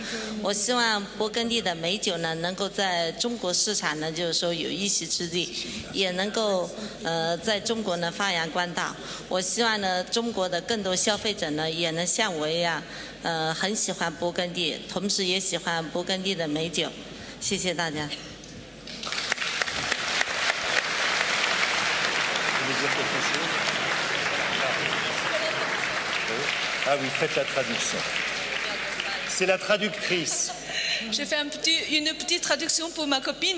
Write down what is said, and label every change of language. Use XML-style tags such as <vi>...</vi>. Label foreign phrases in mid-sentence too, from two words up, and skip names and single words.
<zh>我希望勃艮第的美酒呢能够在中国市场呢就是说有一席之地，也能够在中国呢发扬光大。我希望呢中国的更多消费者呢也能像我一样很喜欢勃艮第，同时也喜欢勃艮第的美酒。谢谢大家。</zh> <fr>Ah oui, faites la traduction. C'est la traductrice. Je fais une petite traduction pour ma copine.</fr>